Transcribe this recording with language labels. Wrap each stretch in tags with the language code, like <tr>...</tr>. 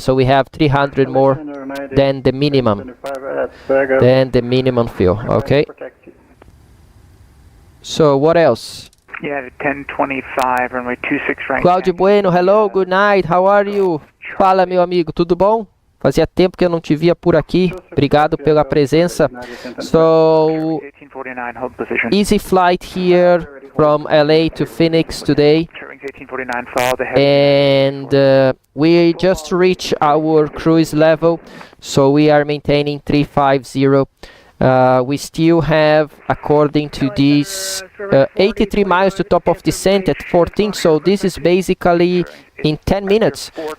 <en>So we have 300 more than the minimum. Than the minimum fuel. Okay. So what else? Yeah, 1025, runway 26 right. Claudio Bueno, hello, good night, how are you?</en> <pt>Fala, meu amigo, tudo bom? Fazia tempo que eu não te via por aqui. Obrigado pela presença.</pt> <en>So, easy flight here from LA to Phoenix today. And we just reached our cruise level, so we are maintaining 350. We still have, according to this, 83 miles to top of descent at 14, so this is basically in 10 minutes.</en>